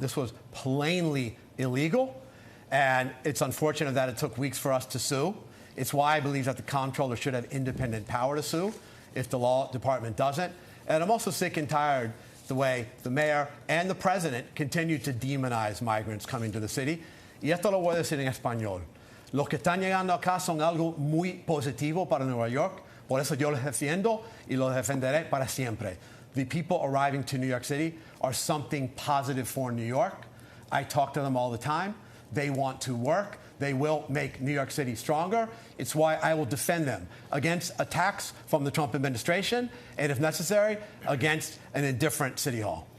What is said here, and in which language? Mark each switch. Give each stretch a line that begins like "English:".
English: This was plainly illegal. And it's unfortunate that it took weeks for us to sue. It's why I believe that the Comptroller should have independent power to sue if the law department doesn't. And I'm also sick and tired the way the mayor and the president continue to demonize migrants coming to the city.
Spanish: Y esto lo voy a decir en español. Los que están llegando acá son algo muy positivo para Nueva York. Por eso yo los defiendo y los defenderé para siempre.
English: The people arriving to New York City are something positive for New York. I talk to them all the time. They want to work. They will make New York City stronger. It's why I will defend them against attacks from the Trump administration and, if necessary, against an indifferent City Hall.